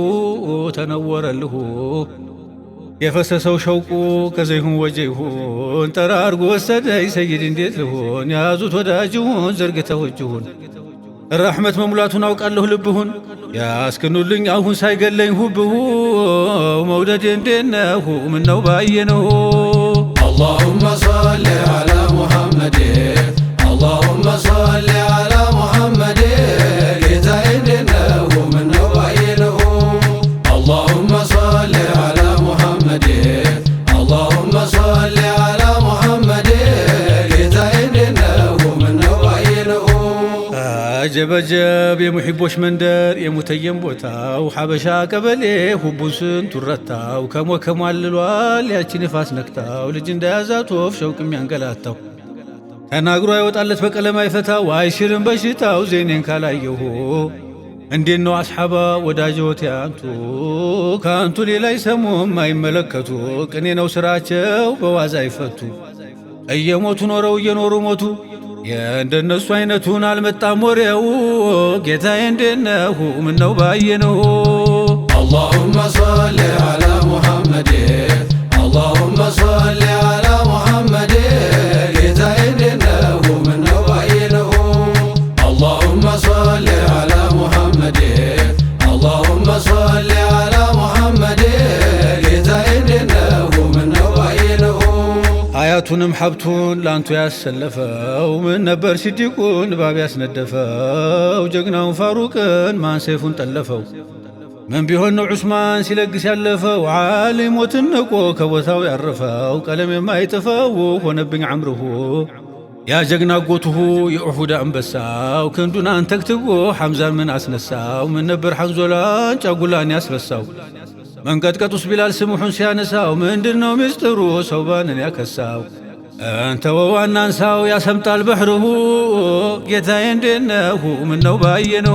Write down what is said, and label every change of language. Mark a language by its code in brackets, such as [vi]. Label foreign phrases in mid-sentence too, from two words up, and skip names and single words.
[am] ተነወረልሁ የፈሰሰው ሸውቁ ከዘይሁን ወጀይሁን ጠራርጎ ወሰደኝ ሰይድ እንዴት ልሆን ያዙት ወዳጅሁን ዘርግተው እጅሁን ረሕመት መሙላቱን አውቃለሁ ልብሁን ያስክኑልኝ አሁን ሳይገለኝ ሁብሁ መውደድ እንዴነሁ ምነው ባየነሁ [ar] اللهم صل على محمد اللهم صل على محمد [am] ጌታዬ እንዴነሁ ምነው ባየነሁ [ar] اللهم صل على محمد اللهم صل على محمد [am] ጌታዬ እንዴነሁ ምነው ባየነሁ አጀበጀብ የሙሒቦች መንደር የሙተየም ቦታው ሐበሻ ቀበሌ ሁቡን ስንቱን ረታው ከሞከሟልሏል ያቺን ንፋስ ነክታው ልጅ እንዳያዛት ወፍ ሸውቅ የሚያንገላታው ተናግሮ አይወጣለት በቀለም አይፈታው አይሽርም በሽታው ዜኔን ካላየሁ እንዴት ነው አስሓባ ወዳጆት ያንቱ ከአንቱ ሌላ ይሰሙም አይመለከቱ ቅኔ ነው ስራቸው በዋዛ አይፈቱ እየሞቱ ኖረው እየኖሩ ሞቱ የእንደነሱ አይነቱን አልመጣም ወሬው ጌታዬ እንዴነሁ ምነው ባየነሁ [ar] اللهم صل على محمد اللهم صل على محمد [am] ጌታዬ እንዴነሁ ምነው ባየነሁ [ar] اللهم صل على محمد اللهم صل على محمد [am] ጌታዬ እንዴነሁ ምነው ባየነሁ ሀያቱንም ሀብቱን ላንቱ ያሰለፈው ምን ነበር ሲዲቁን እባብ ያስነደፈው ጀግናውን ፋሩቅን ማን ሰይፉን ጠለፈው ምን ቢሆን ነው ዑስማን ሲለግስ ያለፈው ዓሊም ሞትን ንቆ ከቦታው ያረፈው ቀለም የማይጥፈው ሆነብኝ አምርሁ ያ ጀግና ጎትሁ የኡሑድ አንበሳው ክንዱን አንተክትጎ ሐምዛን ምን አስነሳው ምን ነበር ሐንዞላን ጫጉላን ያስረሳው መንቀጥቀጡስ ቢላል ስሙሑን ሲያነሳው ምንድነው ምስጢሩ ሰውባንን ያከሳው አንተ ወዋናንሳው ያሰምጣል በሕርሁ ጌታዬ እንዴነሁ ምነው ባየነሁ